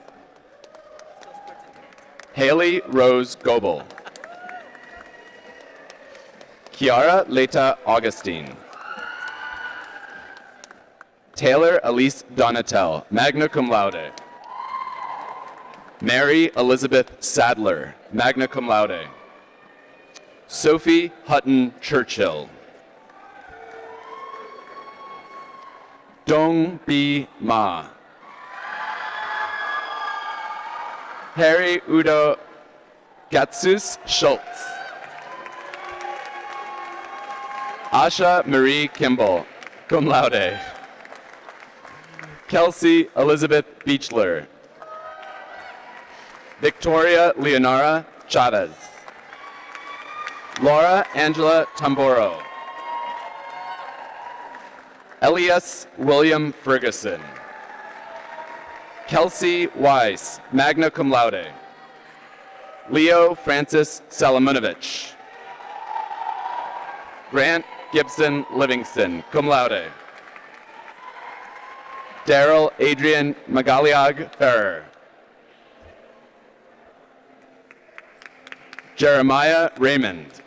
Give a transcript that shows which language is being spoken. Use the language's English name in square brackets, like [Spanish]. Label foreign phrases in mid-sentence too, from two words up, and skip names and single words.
[English] Haley Rose Goebel. Kiara Leta Augustine. Taylor Elise Donatel, [Latin] magna cum laude. [English] Mary Elizabeth Sadler, [Latin] magna cum laude. [English] Sophie Hutton Churchill. Dong Bi Ma. Harry Udo Gatsus Schultz. Asha Marie Kimball, [Latin] cum laude. [English] Kelsey Elizabeth Beechler. Victoria Leonora Chavez. Laura Angela Tamboro. Elias William Ferguson. Kelsey Weiss, [Latin] magna cum laude. [English] Leo Francis Salamunovich. Grant Gibson Livingston, [Latin] cum laude. [English] Daryl Adrian Magaliag Ferrer. Jeremiah Raymond.